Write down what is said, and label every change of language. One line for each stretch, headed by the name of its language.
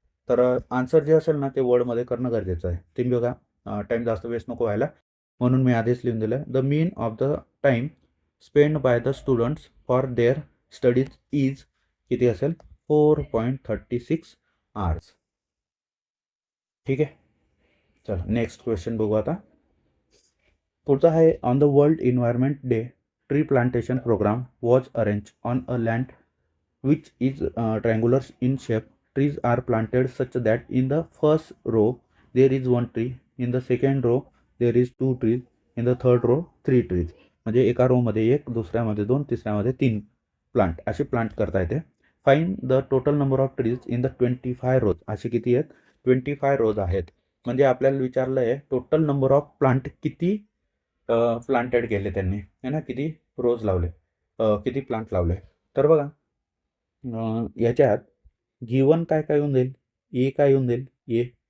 Marathi: तर आन्सर जे असेल ना ते वर्डमध्ये करणं गरजेचं आहे. ते बघा, टाईम जास्त वेस्ट नको व्हायला, म्हणून मी आधीच लिहून दिलं,
English: the mean of the time spend by the students for their studies is
Marathi: किती असेल, 4.36 आवर्स. ठीक आहे, चला नेक्स्ट क्वेश्चन बघू आता. पुढचा आहे,
English: On the world environment day tree plantation programme was arrange on a land which is triangular in shape. Trees are planted such that in the first row there is 1 tree, in the second row there is 2 trees, in the third row 3 trees.
Marathi: म्हणजे एका row मध्ये 1, दुसऱ्यामध्ये 2, तिसऱ्यामध्ये 3 plant असे plant करता येते.
English: Find the total number of trees in the 25 rows.
Marathi: असे किती आहेत, 25 रोज आहेत. म्हणजे आपल्याला विचारलं आहे
English: total number of plant
Marathi: किती प्लांटेड केले त्यांनी है ना, किती रोज लावले, किती प्लांट लावले. तर बघा, याच्यात गिवन काय काय येऊन जाईल, ए काय येऊन जाईल, ए.